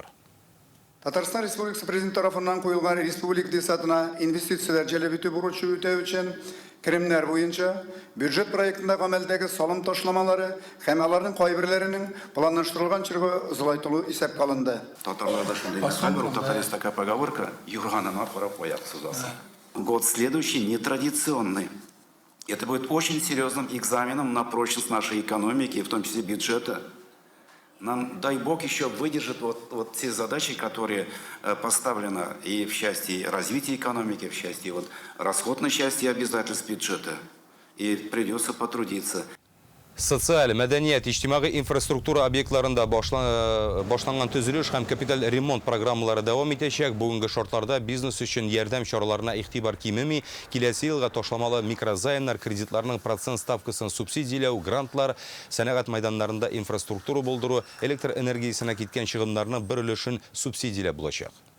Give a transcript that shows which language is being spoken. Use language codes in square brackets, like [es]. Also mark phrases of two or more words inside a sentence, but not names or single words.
[tt] Татарстан Республикасы Президенты тарафынан куелган республика бюджетына инвестициялар җәлеп итү бурычы үтәү өчен киремнәр буенча бюджет проектында гамәлдәге салым ташламалары һәм аларның кайберләренең планлаштырылган чорга озлайтылу исәпкә алынды. Татарларда шундый хәл, [ru] у татар есть такая поговорка: [tt] юрганына карап аяк сузасы. [ru] Год следующий нетрадиционный. Это будет очень серьезным экзаменом на прочность нашей экономики, в том числе бюджета. Нам, дай Бог, еще выдержит вот те задачи, которые поставлены и в части развития экономики, в части расходной части обязательств бюджета. И придется потрудиться. [tt] Социаль, мәдәният, иҗтимагый инфраструктура объектларында башланган төзелеш һәм капиталь ремонт программалары дәвам итәчәк. Бүгенге шартларда бизнес өчен ярдәм чараларына игътибар кимеми, киләсе елга ташламалы микрозаймнар, кредитларның процент ставкасын субсидияләү, грантлар, сәнәгать мәйданнарында инфраструктура булдыру, электр энергиясенә киткән чыгымнарның бір өлешен субсидияләп булачак.